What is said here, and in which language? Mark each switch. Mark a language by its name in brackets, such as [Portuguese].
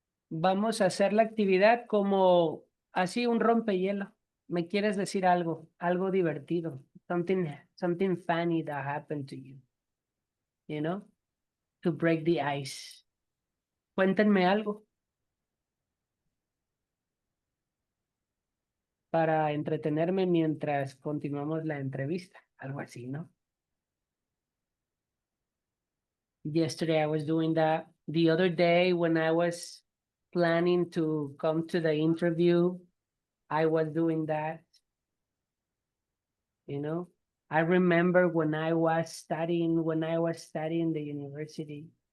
[Spanish] Vamos a hacer la actividad como así un rompehielo. ¿Me quieres decir algo? Algo divertido. [English] Something funny that happened to you. You know? To break the ice. [Spanish] Cuéntenme algo para entretenerme mientras continuamos la entrevista. Algo así, ¿no? [English] Yesterday I was doing that. The other day when I was planning to come to the interview, I was doing that. You know, I remember when I was studying the university.